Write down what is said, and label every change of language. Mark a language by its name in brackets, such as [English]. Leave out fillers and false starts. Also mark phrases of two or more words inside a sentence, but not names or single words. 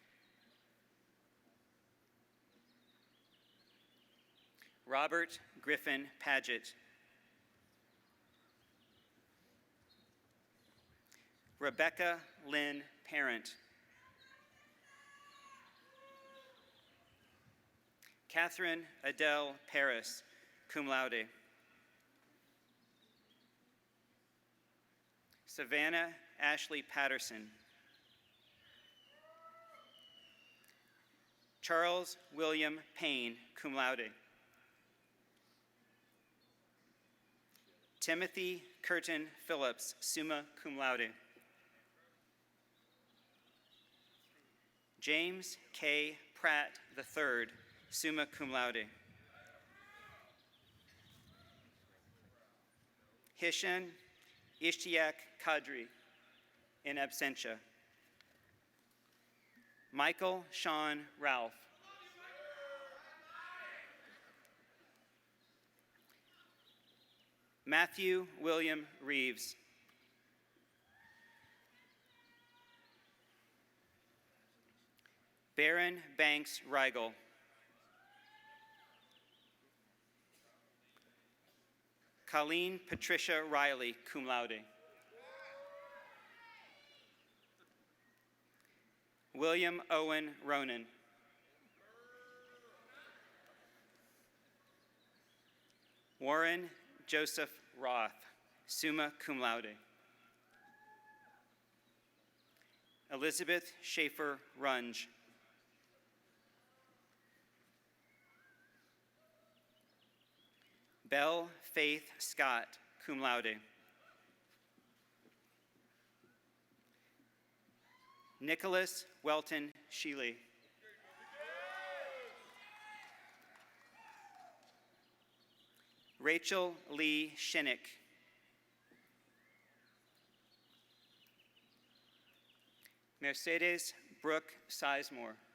[English] Robert Griffin Paget. Rebecca Lynn Parent. Catherine Adele Paris, [Latin] cum laude. [English] Savannah Ashley Patterson. Charles William Payne, [Latin] cum laude. [English] Timothy Curtin Phillips, [Latin] summa cum laude. [English] James K. Pratt III, [Latin] summa cum laude. [English] Hishan Ishtiak Kadri, [Latin] in absentia. [English] Michael Sean Ralph. Matthew William Reeves. Baron Banks Rigel. Colleen Patricia Riley, [Latin] cum laude. [English] William Owen Ronan. Warren Joseph Roth, [Latin] summa cum laude. [English] Elizabeth Schaefer Runge. Belle Faith Scott, [Latin] cum laude. [English] Nicholas Welton Sheely. Rachel Lee Shinnick. Mercedes Brooke Sizemore.